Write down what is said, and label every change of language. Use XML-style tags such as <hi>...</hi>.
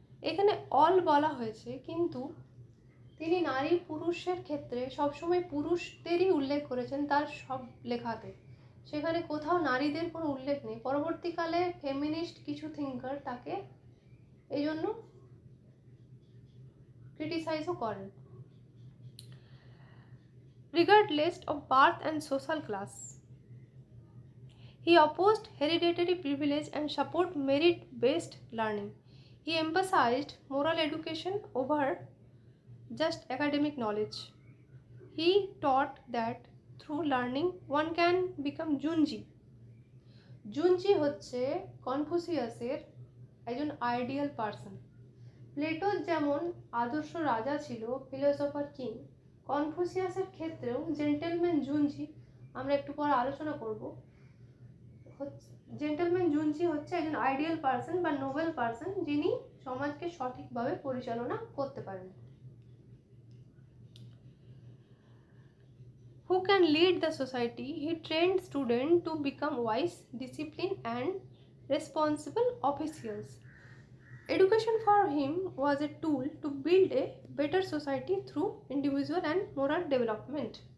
<bn>এখানে অল বলা হয়েছে, কিন্তু তিনি নারী পুরুষের ক্ষেত্রে সবসময় পুরুষদেরই উল্লেখ করেছেন তার সব লেখাতে। সেখানে কোথাও নারীদের কোনো উল্লেখ নেই। পরবর্তীকালে ফেমিনিস্ট কিছু থিঙ্কার তাকে এই জন্য ক্রিটিসাইজও করেন।</bn> <en>Regardless of birth and social class, he opposed hereditary privilege and support merit-based learning. He emphasized moral education over just academic knowledge. He taught that through learning one can become Junji.</en> <bn>Junji হচ্ছে কনফুসিয়াসের একজন ideal person. প্লেটোর যেমন আদর্শ রাজা ছিল, philosopher king, কনফুসিয়াসের ক্ষেত্রেও gentleman জুনজি, আমরা একটু পরে আলোচনা করব। জেন্টেলম্যান জুনজি হচ্ছে একজন আইডিয়াল পারসন বা নোবেল পারসন, যিনি সমাজকে সঠিকভাবে পরিচালনা করতে পারেন।</bn> <en>Who can lead the society? He trained students to become wise, disciplined and responsible officials. Education for him was a tool to build a better society through individual and moral development.</en>